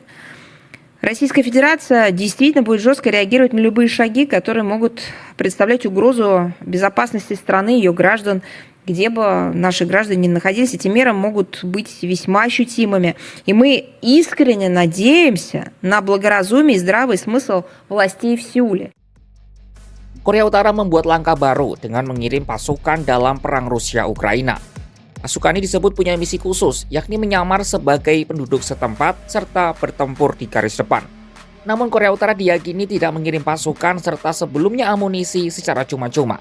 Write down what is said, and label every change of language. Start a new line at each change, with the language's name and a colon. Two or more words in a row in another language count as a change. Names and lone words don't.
Russian: Российская Федерация действительно будет жестко реагировать на любые шаги, которые могут представлять угрозу безопасности страны, ее граждан, где бы наши граждане ни находились. Эти меры могут быть весьма ощутимыми. И мы искренне надеемся на благоразумие и здравый смысл властей в Сеуле.
Indonesian: Korea Utara membuat langkah baru dengan mengirim pasukan dalam perang Rusia-Ukraina. Pasukan ini disebut punya misi khusus, yakni menyamar sebagai penduduk setempat serta bertempur di garis depan. Namun Korea Utara diyakini tidak mengirim pasukan serta sebelumnya amunisi secara cuma-cuma.